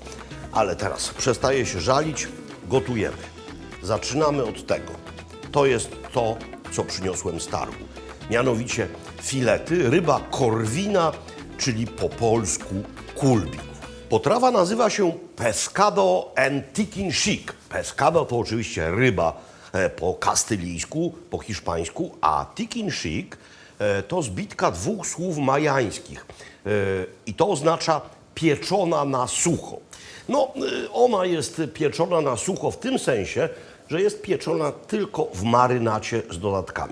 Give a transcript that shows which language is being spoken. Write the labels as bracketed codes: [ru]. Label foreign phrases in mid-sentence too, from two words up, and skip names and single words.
[pl] Ale teraz przestaję się żalić, gotujemy. Zaczynamy od tego. To jest to, co przyniosłem z targu. Mianowicie filety, ryba korwina, czyli po polsku kulbin. Potrawa nazywa się [es] pescado en [yua] tikin chic. [pl] Pescado to oczywiście ryba po kastylijsku, po hiszpańsku, a [yua] tikin chic [pl] to zbitka 2 słów majańskich i to oznacza pieczona na sucho. No, ona jest pieczona na sucho w tym sensie, że jest pieczona tylko w marynacie z dodatkami.